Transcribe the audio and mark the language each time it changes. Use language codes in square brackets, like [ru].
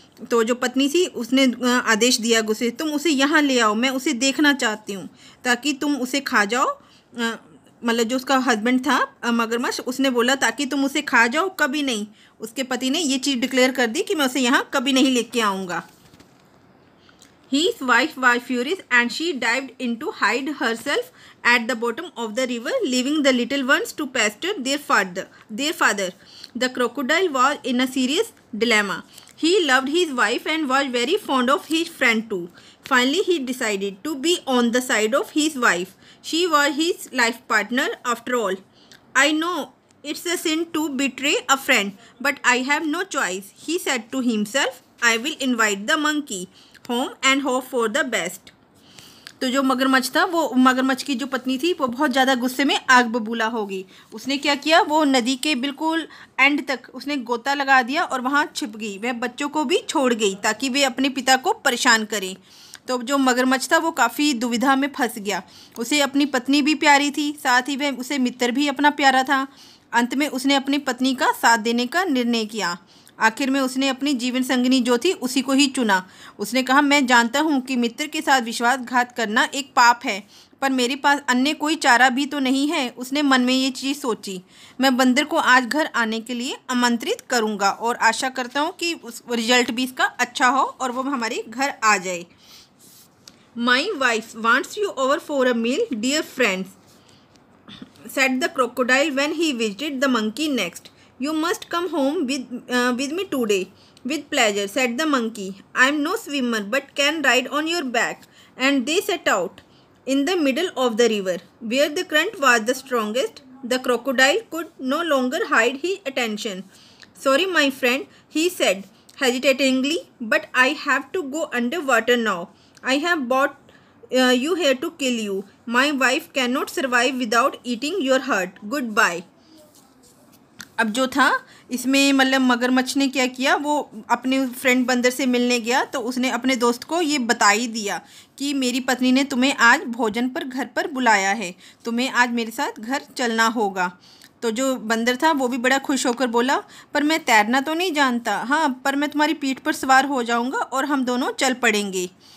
[hi] तो जो पत्नी थी उसने आदेश दिया गुस्से, तुम उसे यहाँ ले आओ, मैं उसे देखना चाहती हूँ ताकि तुम उसे खा जाओ। मतलब जो उसका हस्बैंड था मगरमच्छ, उसने बोला ताकि तुम उसे खा जाओ, कभी नहीं। उसके पति ने ये चीज़ डिक्लेयर कर दी कि मैं उसे यहाँ कभी नहीं लेके आऊँगा। [en] His wife was furious and she dived in to hide herself at the bottom of the river, leaving the little ones to pasture their father. The crocodile was in a serious dilemma. He loved his wife and was very fond of his friend too. Finally, he decided to be on the side of his wife. She was his life partner after all. I know it's a sin to betray a friend, but I have no choice, he said to himself. I will invite the monkey home and hope for the best. [hi] तो जो मगरमच्छ था वो मगरमच्छ की जो पत्नी थी वो बहुत ज़्यादा गुस्से में आग बबूला हो गई। उसने क्या किया, वो नदी के बिल्कुल एंड तक उसने गोता लगा दिया और वहाँ छिप गई। वह बच्चों को भी छोड़ गई ताकि वे अपने पिता को परेशान करें। तो जो मगरमच्छ था वो काफ़ी दुविधा में फंस गया। उसे अपनी पत्नी भी प्यारी थी, साथ ही वह उसे मित्र भी अपना प्यारा था। अंत में उसने अपनी पत्नी का साथ देने का निर्णय किया। आखिर में उसने अपनी जीवन संगिनी जो थी उसी को ही चुना। उसने कहा, मैं जानता हूँ कि मित्र के साथ विश्वासघात करना एक पाप है, पर मेरे पास अन्य कोई चारा भी तो नहीं है। उसने मन में ये चीज़ सोची। मैं बंदर को आज घर आने के लिए आमंत्रित करूँगा और आशा करता हूँ कि उस रिजल्ट भी इसका अच्छा हो और वो हमारे घर आ जाए। [en] My wife wants you over for a meal, dear friends, said the crocodile when he visited the monkey next. You must come home with me today. With pleasure, said the monkey. I am no swimmer but can ride on your back. And they set out. In the middle of the river, where the current was the strongest, the crocodile could no longer hide his attention. Sorry, my friend, he said hesitatingly, but I have to go underwater now. I have brought you here to kill you. My wife cannot survive without eating your heart. Goodbye. [hi] अब जो था इसमें मतलब मगरमच्छ ने क्या किया, वो अपने फ्रेंड बंदर से मिलने गया तो उसने अपने दोस्त को ये बता ही दिया कि मेरी पत्नी ने तुम्हें आज भोजन पर घर पर बुलाया है, तुम्हें आज मेरे साथ घर चलना होगा। तो जो बंदर था वो भी बड़ा खुश होकर बोला, पर मैं तैरना तो नहीं जानता, हाँ पर मैं तुम्हारी पीठ पर सवार हो जाऊँगा और हम दोनों चल पड़ेंगे।